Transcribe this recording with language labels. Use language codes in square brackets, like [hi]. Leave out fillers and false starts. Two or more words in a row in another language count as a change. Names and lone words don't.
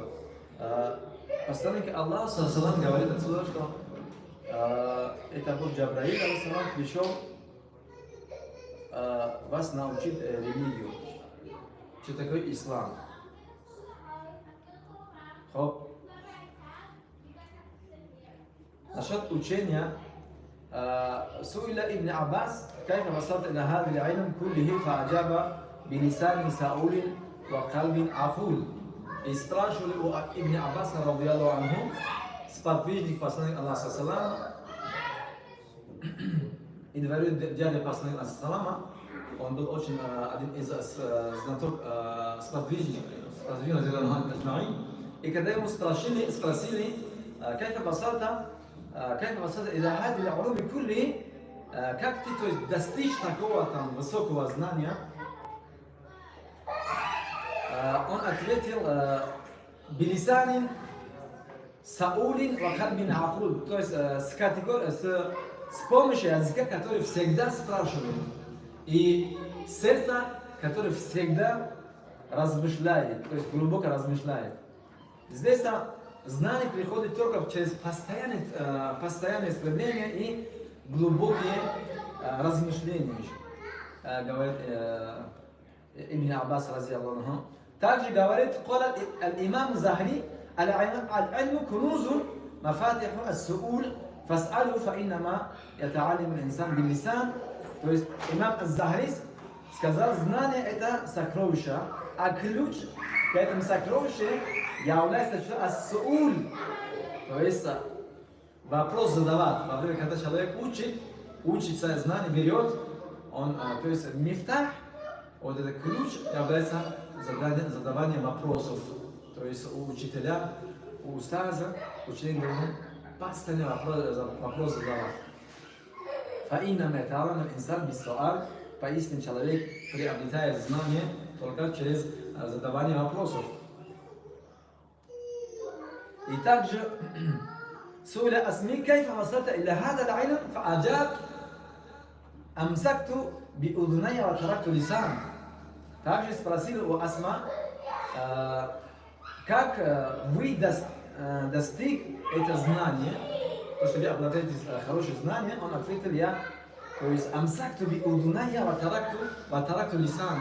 [ru] Посланник Аллаха саллаллаху говорит отсюда, что это был Джабраиль, алейхиссалам, пришел вас научить религию. что такое ислам. Хоп. Насчет учения, [ar] سئل ابن عباس كيف وصلت إلى هذا العلم كله فأجاب بلسان سؤول وقلب عقول. [ru] И спрашивали у Ибн Аббаса, [ar] رضي الله عنه, [ru] сподвижник посланника Аллаха саллама, и говорит, дядя посланника Аллаха саллама, он был очень один из знаток сподвижников, и когда ему спросили, [ar] كيف وصلت إلى هذه العلوم كله, [ru] как ты, то есть, достичь такого там высокого знания, он ответил, [ar] بلسان سؤول وقلب عقول, [ru] то есть с помощью языка, который всегда спрашивает, и сердца, которое всегда размышляет, то есть глубоко размышляет. Здесь знание приходит только через постоянное стремление и глубокие размышления, говорит Ибн Аббас, [ar] رضي الله عنه. [ru] Также говорит, [ar] قال الإمام الزهري العلم كنوز مفاتيح السؤول فاسأله فإنما يتعلم الإنسان باللسان. [ru] То есть имам Аз-Захри сказал, знание это сокровище, а ключ к этому сокровищу является ас-сууль, то есть вопрос задавать. Во время, когда человек учится знание, берет, он, то есть мифтах, вот этот ключ является задаванием вопросов. То есть у учителя, у устаза, ученик должен постоянно вопрос задавать. [ar] فإنما يتعلم الإنسان بالسؤال, [ru] поистине человек приобретает знание только через задавание вопросов. И также [ar] سئل أسمي كيف وصلت إلى هذا العلم فأجاب أمسكت بأذني وتركت لسان. [ru] Также спросили у Асма, как вы достиг это знание, то, что вы обладаете хорошим знанием, он ответил, то есть [ar] أمسكت بأذني وتركت لسان.